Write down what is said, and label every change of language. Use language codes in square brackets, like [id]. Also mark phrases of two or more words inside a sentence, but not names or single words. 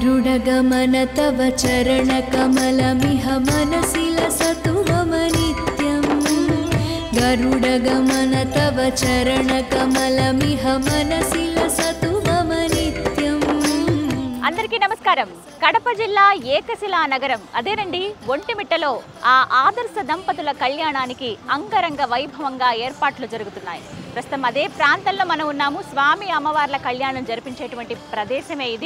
[sa] गरुडगमन तव चरणकमलमिह मनसि लसतु मम नित्यं गरुडगमन तव चरणकमलमिह मनसि लसतु मम नित्यं। [te] అందరికీ నమస్కారం। కడప జిల్లా ఏకశిలా నగరం అదేనండి ఒంటిమిట్టలో ఆ ఆదర్శ దంపతుల కళ్యాణానికి అంగరంగ వైభవంగా ఏర్పాట్లు జరుగుతున్నాయి। ప్రస్తుతం అదే ప్రాంతంలో మనం ఉన్నాము। స్వామి అమ్మవార్ల కళ్యాణం జరిపించేటువంటి ప్రదేశమే ఇది।